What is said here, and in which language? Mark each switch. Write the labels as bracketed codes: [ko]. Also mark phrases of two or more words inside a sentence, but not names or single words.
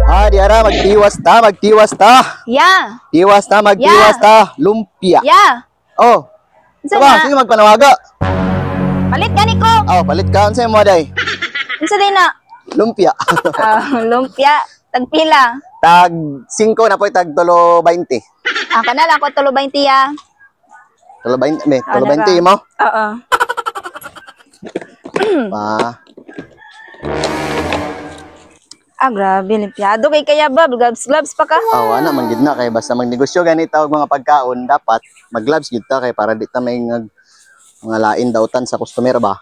[ceb] diara magtiwas ta. Ya. Tiwas ta, magtiwas ta. Lumpia. Ya. Oh. Unsa Diba, na? sino magpanawaga? Palit gani ko. Oh, palit ka unsa mo day? Unsa day na? Lumpia. Lumpia. Tagpila. Tag 5 na po tag 3.20. Kana lang ko 3.20 ya. 3.20 me, 3.20 mo. Oo. Pa. Grabe, limpiado kay kaya ba? Gloves pa ka? Ana man gid na kay basta magnegosyo ganito og mga pagkaon dapat mag-gloves gid ta kay para di ta may mga lain dautan sa customer ba.